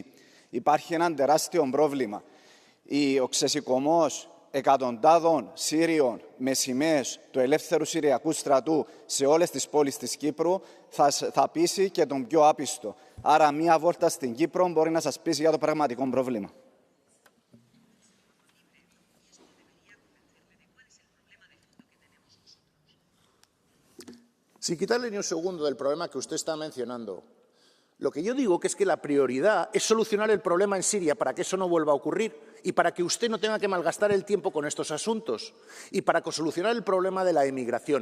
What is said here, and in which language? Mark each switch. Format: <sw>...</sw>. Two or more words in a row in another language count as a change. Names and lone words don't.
<el>Υπάρχει ένα τεράστιο πρόβλημα. Ο ξεσηκωμός εκατοντάδων Σύριων με σημαίες του ελεύθερου Συριακού στρατού σε όλες τις πόλεις της Κύπρου θα πείσει και τον πιο άπιστο. Άρα, μία βόλτα στην Κύπρο μπορεί να σας πείσει για το πραγματικό πρόβλημα.</el> <es>Sin quitarle ni un segundo del problema que usted está mencionando, lo que yo digo que es que la prioridad es solucionar el problema en Siria para que eso no vuelva a ocurrir y para que usted no tenga que malgastar el tiempo con estos asuntos y para solucionar el problema de la emigración.</es>